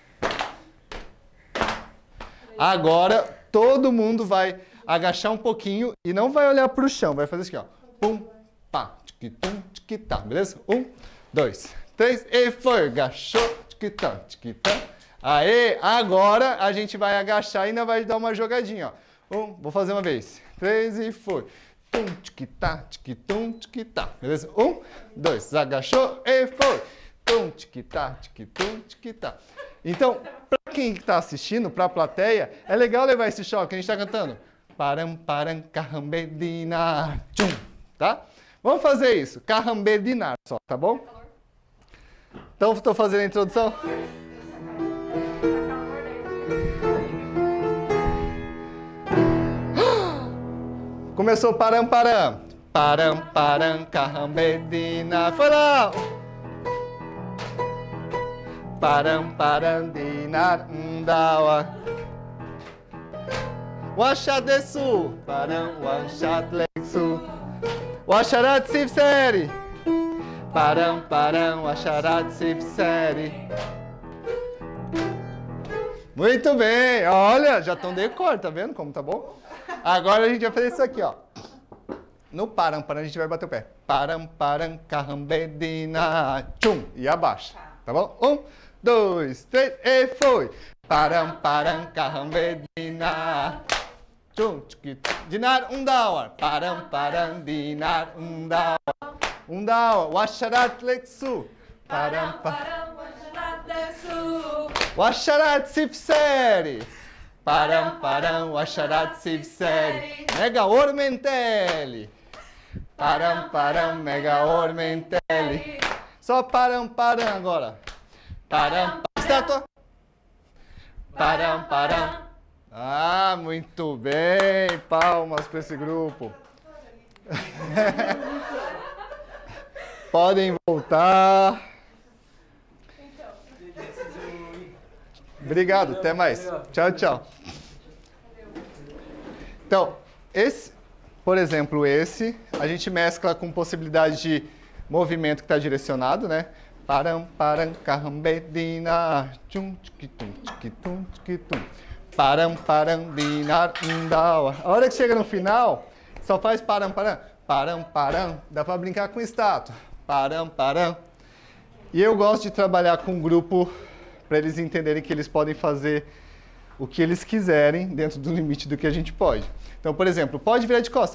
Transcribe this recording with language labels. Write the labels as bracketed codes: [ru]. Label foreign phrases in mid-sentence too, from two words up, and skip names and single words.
[pt] Agora todo mundo vai agachar um pouquinho e não vai olhar para o chão, vai fazer assim, ó. Pum, pá, tchiquitum, tchiquitá, beleza? 1, 2, 3 e foi. Agachou, tchiquitã, tchiquitã. Aê, agora a gente vai agachar e ainda vai dar uma jogadinha, ó. Vou fazer uma vez. 3 e foi. Tum, tchiquitá, tchiquitum, tchiquitá. Beleza? 1, 2, agachou e foi. Tum, tchiquitá, tchiquitum, tchiquitá. Então, para quem está assistindo, para a plateia, é legal levar esse choque que a gente está cantando. Param, carambedinar, tchum, tá? Vamos fazer isso, carambedinar só, tá bom? Então, estou fazendo a introdução. Começou param, carambedinar, foi lá! Parandinar undawa Washadesu Param washatlexu Washarat sifseri Param washarat sifseri. Muito bem, olha, já estão decor, tá vendo como tá bom? Agora a gente vai fazer isso aqui, ó. No param, a gente vai bater o pé. Param, carambedina, tchum, e abaixa, tá bom? 1, 2, 3 e foi. Param, carambedina, tchum, dinar, undawar. Param, dinar, undawar. Undawar, washarat lexu. Param, washarat lexu. Washarat sifseri. Param, washarat sifseri. Mega ormentele. Param, mega ormentele. Só param agora. Param, estátua. Param. Ah, muito bem. Palmas para esse grupo. Podem voltar. Obrigado, até mais. Tchau. Então, por exemplo, a gente mescla com possibilidade de movimento que está direcionado, né? Param, carambedina, tchum, tchiquitum, tchiquitum, tchiquitum. Param, dinar, undawa. A hora que chega no final, só faz param. Dá para brincar com estátua. Param. E eu gosto de trabalhar com um grupo para eles entenderem que eles podem fazer o que eles quiserem dentro do limite do que a gente pode. Então, por exemplo, pode virar de costa.